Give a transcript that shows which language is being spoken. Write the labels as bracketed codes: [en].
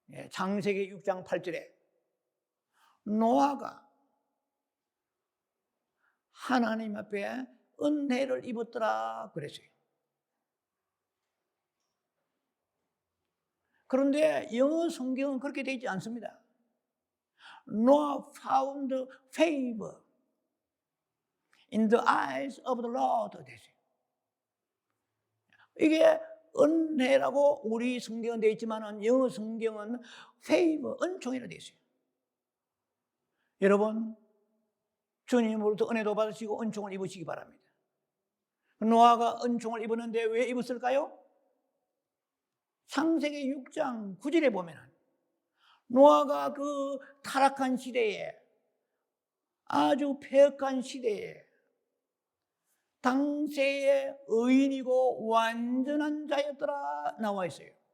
[ko] 창세기 6장 8절에 노아가 하나님 앞에 은혜를 입었더라 그랬어요. 그런데 영어 성경은 그렇게 되어 있지 않습니다. [en] Noah found favor in the eyes of the Lord. [ko] 이게 은혜라고 우리 성경은 되어 있지만 영어 성경은 favor, 은총이라고 되어 있어요. 여러분, 주님으로부터 은혜도 받으시고 은총을 입으시기 바랍니다. 노아가 은총을 입었는데 왜 입었을까요? 창세기 6장 9절에 보면 노아가 그 타락한 시대에 아주 패역한 시대에 당시의 의인이고 완전한 자였더라 나와 있어요.